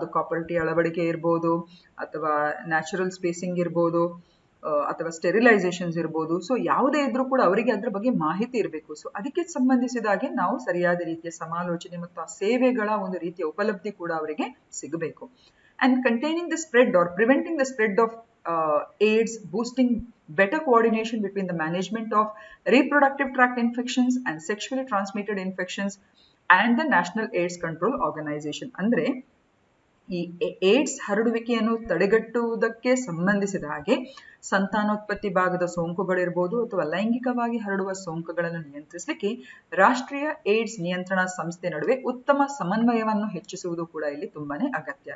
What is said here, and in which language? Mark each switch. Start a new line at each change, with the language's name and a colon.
Kannada: ಅದು ಕಾಪರ್ಟಿ ಅಳವಡಿಕೆ ಇರ್ಬೋದು, ಅಥವಾ ನ್ಯಾಚುರಲ್ ಸ್ಪೇಸಿಂಗ್ ಇರ್ಬೋದು, ಅಥವಾ ಸ್ಟೆರಿಲೈಸೇಷನ್ಸ್ ಇರ್ಬೋದು. ಸೊ ಯಾವುದೇ ಇದ್ರೂ ಕೂಡ ಅವರಿಗೆ ಅದ್ರ ಬಗ್ಗೆ ಮಾಹಿತಿ ಇರಬೇಕು. ಸೊ ಅದಕ್ಕೆ ಸಂಬಂಧಿಸಿದಾಗೆ ನಾವು ಸರಿಯಾದ ರೀತಿಯ ಸಮಾಲೋಚನೆ ಮತ್ತು ಆ ಸೇವೆಗಳ ಒಂದು ರೀತಿಯ ಉಪಲಬ್ಧಿ ಕೂಡ ಅವರಿಗೆ ಸಿಗಬೇಕು.
English: And containing the spread or preventing the spread of AIDS, boosting better coordination between the management of reproductive tract infections and sexually transmitted infections and the National AIDS Control Organization. ಅಂದ್ರೆ
Kannada: ಈ ಏಡ್ಸ್ ಹರಡುವಿಕೆಯನ್ನು ತಡೆಗಟ್ಟುವುದಕ್ಕೆ ಸಂಬಂಧಿಸಿದ ಹಾಗೆ ಸಂತಾನೋತ್ಪತ್ತಿ ಭಾಗದ ಸೋಂಕುಗಳಿರ್ಬೋದು ಅಥವಾ ಲೈಂಗಿಕವಾಗಿ ಹರಡುವ ಸೋಂಕುಗಳನ್ನು ನಿಯಂತ್ರಿಸಲಿಕ್ಕೆ ರಾಷ್ಟ್ರೀಯ ಏಡ್ಸ್ ನಿಯಂತ್ರಣ ಸಂಸ್ಥೆ ನಡುವೆ ಉತ್ತಮ ಸಮನ್ವಯವನ್ನು ಹೆಚ್ಚಿಸುವುದು ಕೂಡ ಇಲ್ಲಿ ತುಂಬಾನೇ ಅಗತ್ಯ.